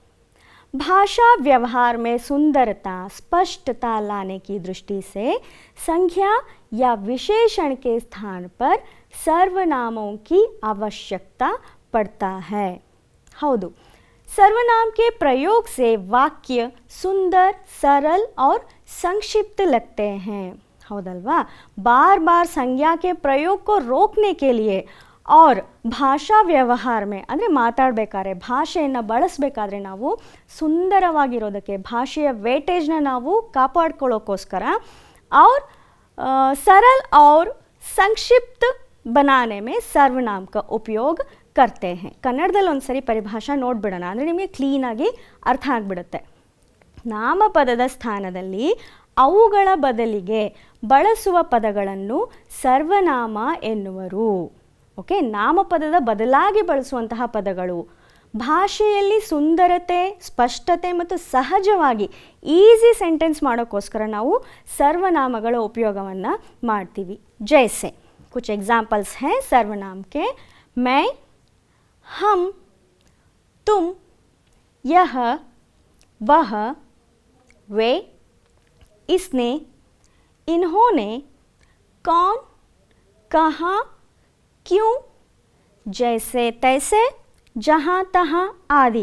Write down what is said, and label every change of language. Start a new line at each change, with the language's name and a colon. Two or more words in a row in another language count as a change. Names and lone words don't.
Hindi: भाषा व्यवहार में सुंदरता, स्पष्टता लाने की दृष्टि से संज्ञा या विशेषण के स्थान पर सर्वनामों की आवश्यकता पड़ता है. हौदु, सर्वनाम के प्रयोग से वाक्य सुंदर, सरल और संक्षिप्त लगते हैं. हौदल्वा, बार बार संज्ञा के प्रयोग को रोकने के लिए और
Kannada: ಭಾಷಾ ವ್ಯವಹಾರ
Hindi: में
Kannada: ಅಂದರೆ ಮಾತಾಡಬೇಕಾದ್ರೆ, ಭಾಷೆಯನ್ನು ಬಳಸಬೇಕಾದ್ರೆ ನಾವು ಸುಂದರವಾಗಿರೋದಕ್ಕೆ, ಭಾಷೆಯ ವೇಟೇಜ್ನ ನಾವು ಕಾಪಾಡ್ಕೊಳ್ಳೋಕ್ಕೋಸ್ಕರ
Hindi: और सरल और संक्षिप्त बनाने में सर्वनाम का उपयोग करते हैं.
Kannada: ಕನ್ನಡದಲ್ಲಿ ಒಂದ್ಸರಿ ಪರಿಭಾಷಾ ನೋಡ್ಬಿಡೋಣ, ಅಂದರೆ ನಿಮಗೆ ಕ್ಲೀನಾಗಿ ಅರ್ಥ ಆಗಿಬಿಡುತ್ತೆ. ನಾಮಪದದ ಸ್ಥಾನದಲ್ಲಿ ಅವುಗಳ ಬದಲಿಗೆ ಬಳಸುವ ಪದಗಳನ್ನು ಸರ್ವನಾಮ ಎನ್ನುವರು. ಓಕೆ, ನಾಮಪದದ ಬದಲಾಗಿ ಬಳಸುವಂತಹ ಪದಗಳು ಭಾಷೆಯಲ್ಲಿ ಸುಂದರತೆ, ಸ್ಪಷ್ಟತೆ ಮತ್ತು ಸಹಜವಾಗಿ
English: easy sentence
Kannada: ಮಾಡೋಕ್ಕೋಸ್ಕರ ನಾವು ಸರ್ವನಾಮಗಳ ಉಪಯೋಗವನ್ನು ಮಾಡ್ತೀವಿ.
Hindi: जैसे कुछ एग्जाम्पल्स हैं सर्वनाम के. मैं, हम, तुम, यह, वह, वे, इसने, इन्होंने, कौन, कहाँ, क्यों, जैसे तैसे, जहाँ तहाँ आदि.